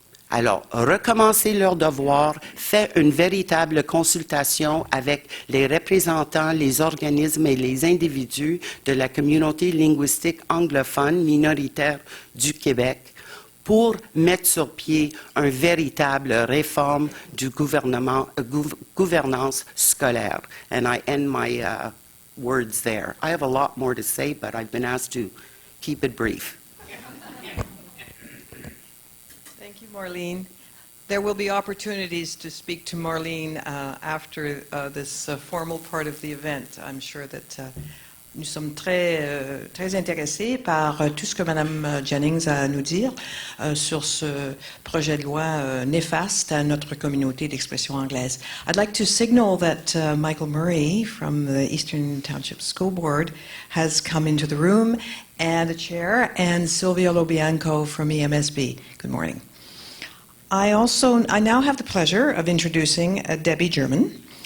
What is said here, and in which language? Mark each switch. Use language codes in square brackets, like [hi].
[fr] Alors, recommencer leurs devoirs, faire une véritable consultation avec les représentants, les organismes et les individus de la communauté linguistique anglophone minoritaire du Québec pour mettre sur pied une véritable réforme du gouvernement, gouvernance scolaire. [en] And I end my words there. I have a lot more to say, but I've been asked to keep it brief. Thank you, Marlene. There will be opportunities to speak to Marlene after this formal part of the event. I'm sure that [fr] nous sommes très intéressés par tout ce que Mme Jennings a à nous dire sur ce projet de loi néfaste à notre communauté d'expression anglaise. [en] I'd like to signal that Michael Murray from the Eastern Township School Board has come into the room, and the chair, and Sylvia Lobianco from EMSB. Good morning. I now have the pleasure of introducing Debbie German.